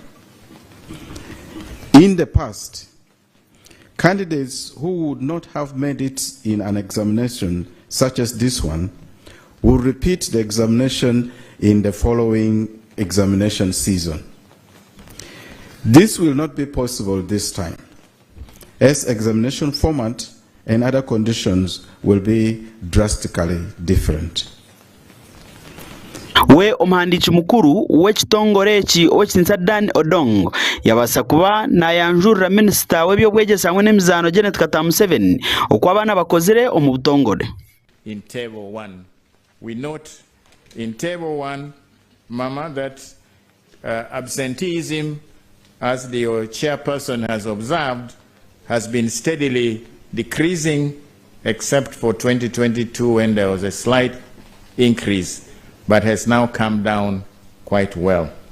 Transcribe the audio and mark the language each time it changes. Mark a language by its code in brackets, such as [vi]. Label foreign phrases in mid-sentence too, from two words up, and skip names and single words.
[en] In the past, candidates who would not have made it in an examination such as this one will repeat the examination in the following examination season. This will not be possible this time, as examination format and other conditions will be drastically different. [nyn] We omuhandiki mukuru w'ekitongore eki ow'ekinsa Dan Odong yabasa kuba nayanjurira minisita w'ebyobwegyesa hamwe n'emizaano Janet Katamuseveni okwa abaana bakozere omu butongore. [en] In table 1, we note in table 1, Mama, that absenteeism, as the chairperson has observed, has been steadily decreasing, except for 2022 when there was a slight increase, but has now come down quite well.